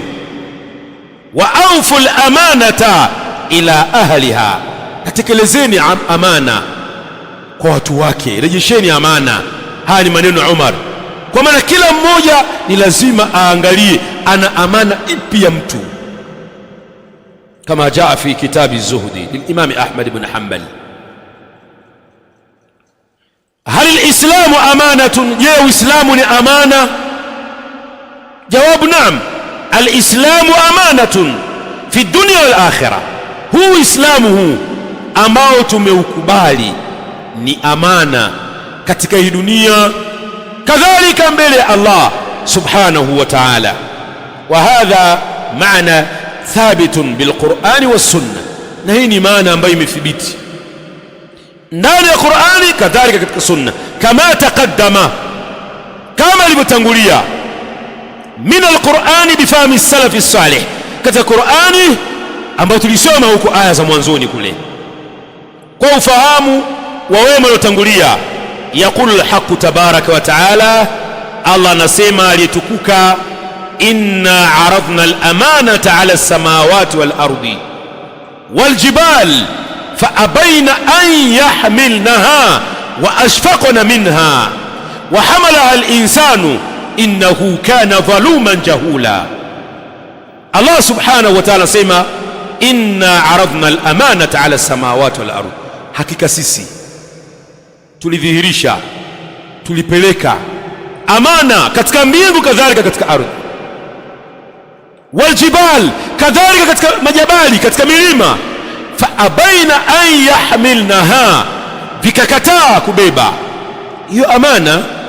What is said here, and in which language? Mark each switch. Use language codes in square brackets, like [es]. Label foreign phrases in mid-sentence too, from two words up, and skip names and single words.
[ar] وأوفوا الأمانة إلى أهلها, [sw] natekelezeni amana kwa watu wake, rejesheni amana. Haya ni maneno ya Umar, kwa maana kila mmoja ni lazima aangalie ana amana ipi ya mtu. [ar] كما جاء في كتاب الزهد للإمام أحمد بن حنبل. هل الإسلام أمانة؟ جاء إسلام أمانة؟ جواب نعم، الإسلام أمانة في الدنيا والآخرة. هو إسلامه [sw] ambao tumeukubali ni amana katika hii dunia kadhalika mbele ya Allah [ar] سبحانه وتعالى. وهذا معنى ثابت بالقرآن والسنة, [sw] na hii ni maana ambayo imethibiti ndani ya Qur'ani kadhalika katika sunna, kama taqaddama, kama ilivyotangulia, [ar] من القرآن بفهم سلف صالح, [sw] katika Qur'ani ambayo tulisoma huko aya za mwanzoni kule kwa ufahamu wa wema waliotangulia. [ar] يقول الحق تبارك وتعالى, [sw] Allah anasema aliyetukuka, [ar] إنا عرضنا الأمانة على السماوات والأرض والجبال فأبين أن يحملنها وأشفقن منها وحملها الإنسان إنه كان ظلوما جهولا. الله سبحانه وتعالى sema إنا عرضنا الأمانة على السماوات والأرض, [sw] hakika sisi tulidhihirisha, tulipeleka amana katika mbingu kadhalika katika ardhi, waljibal kadhalika katika majabali, katika milima, [ar] فأبين أن يحملنها, [sw] vikakataa kubeba hiyo amana.